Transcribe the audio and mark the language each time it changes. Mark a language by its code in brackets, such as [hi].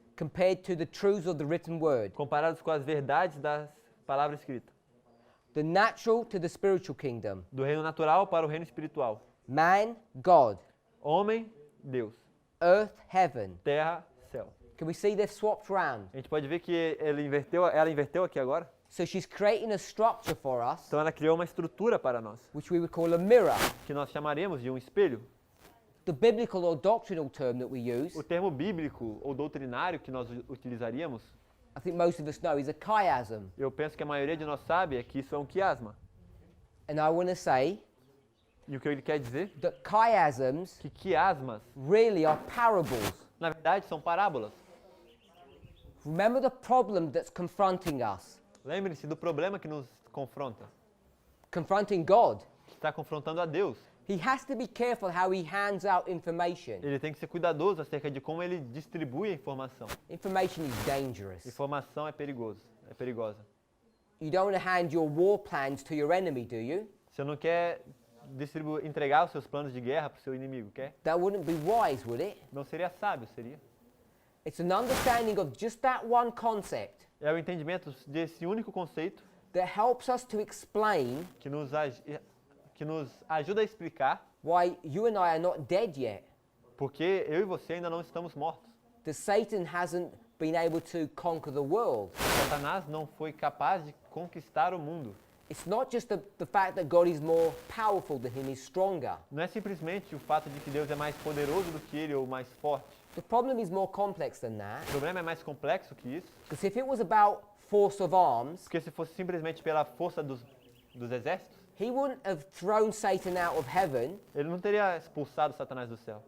[en] compared to the truths of the written word. [pt] comparadas com as verdades das palavras escritas. [en] The natural to the spiritual kingdom. [pt] Do reino natural para o reino espiritual. [en] Man, God. [pt] Homem, Deus. [en] Earth, heaven. [pt] Terra, céu. [en] Can we see they've swapped round? [pt] A gente pode ver que ela inverteu aqui agora. [en] So she's creating a structure for us, [pt] Então ela criou uma estrutura para nós, [en] which we would call a mirror. [pt] que nós chamaremos de um espelho. [en] The biblical or doctrinal term that we use, [pt] O termo bíblico ou doutrinário que nós utilizaríamos, [en] I think most of us know, is a chiasm. [pt] eu penso que a maioria de nós sabe é que isso é um quiasma. [en] And I want to say [pt] E o que ele quer dizer? [en] that chiasms [pt] Que quiasmas, [en] really are parables. [pt] na verdade, são parábolas. [en] Remember the problem that's confronting us, [pt] Lembre-se do problema que nos confronta, [en] confronting God. [pt] que está confrontando a Deus. [en] He has to be careful how he hands out information. [pt] Ele tem que ser cuidadoso acerca de como ele distribui a informação. [en] Information is dangerous. [pt] Informação é perigosa. [en] You don't want to hand your war plans to your enemy, do you? [pt] Você não quer entregar os seus planos de guerra para o seu inimigo, quer? [en] That wouldn't be wise, would it? [pt] Não seria sábio, seria? [en] It's an understanding of just that one concept [pt] É o entendimento desse único conceito [en] that helps us to explain [pt] que nos ajuda a explicar [en] why you and I are not dead yet. [pt] porque eu e você ainda não estamos mortos. [en] That Satan hasn't been able to conquer the world. [pt] Satanás não foi capaz de conquistar o mundo. [en] It's not just the fact that God is more powerful than him, he's stronger. [pt] Não é simplesmente o fato de que Deus é mais poderoso do que ele ou mais forte. [en] The problem is more complex than that. [pt] O problema é mais complexo que isso, [en] Because if it was about force of arms, [pt] porque se fosse simplesmente pela força dos exércitos, [en] he wouldn't have thrown Satan out of heaven, [pt] ele não teria expulsado Satanás do céu.